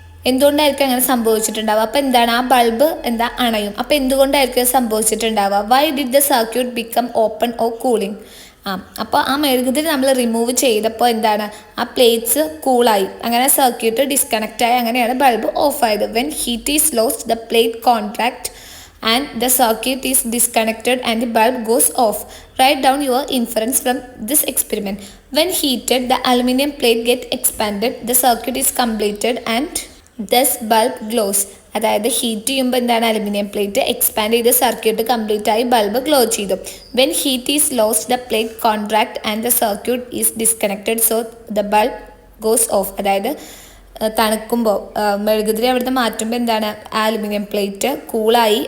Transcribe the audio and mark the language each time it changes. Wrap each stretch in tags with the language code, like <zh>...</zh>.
<ml>എന്തുകൊണ്ടായിരിക്കും അങ്ങനെ സംഭവിച്ചിട്ടുണ്ടാവുക? അപ്പോൾ എന്താണ് ആ ബൾബ് അണയും. അപ്പോൾ എന്തുകൊണ്ടായിരിക്കും സംഭവിച്ചിട്ടുണ്ടാവുക?</ml> <en>Why did the circuit become open or cooling?</en> <ml>അപ്പോൾ ആ മെഴുകുതിരി നമ്മൾ റിമൂവ് ചെയ്തപ്പോൾ എന്താണ് ആ പ്ലേറ്റ്സ് കൂളായി. അങ്ങനെ സർക്യൂട്ട് ഡിസ്കണക്റ്റ് ആയി. അങ്ങനെയാണ് bulb ഓഫായത്.</ml> <en>When heat is lost the plate contract and the circuit is disconnected and the bulb goes off. Write down your inference from this experiment. When heated, the aluminum plate gets expanded, the circuit is completed and thus bulb glows.</en> <ml>അതായത് heat ചെയ്യുമ്പോൾ എന്താണ് aluminium plate expand ചെയ്ത് circuit complete ആയി bulb glow ചെയ്തു.</ml> <en>When heat is lost the plate contract and the circuit is disconnected so the bulb goes off.</en> <ml>അതായത് തണുക്കുമ്പോൾ മെഴുകുതിരി അവിടുന്ന് മാറ്റുമ്പോൾ എന്താണ് അലുമിനിയം പ്ലേറ്റ് കൂളായി.</ml>